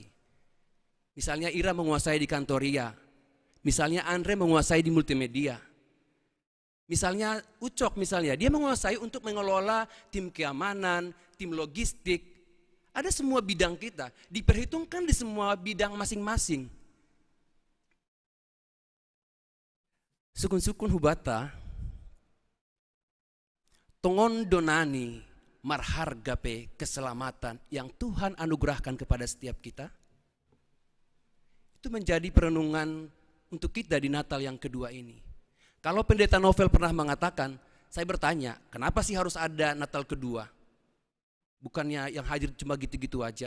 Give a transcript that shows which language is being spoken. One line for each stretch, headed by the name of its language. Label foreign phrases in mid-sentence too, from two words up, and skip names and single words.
Indonesian: Misalnya Ira menguasai di Kantoria, misalnya Andre menguasai di multimedia. Misalnya Ucok misalnya, dia menguasai untuk mengelola tim keamanan, tim logistik. Ada semua bidang kita, diperhitungkan di semua bidang masing-masing.
Batak Simalungun: Sukun-sukun hubata, tongon donani marhargape
Indonesian: keselamatan yang Tuhan anugerahkan kepada setiap kita. Itu menjadi perenungan untuk kita di Natal yang kedua ini. Kalau Pendeta Novel pernah mengatakan, saya bertanya, kenapa sih harus ada Natal kedua? Bukannya yang hadir cuma gitu-gitu aja.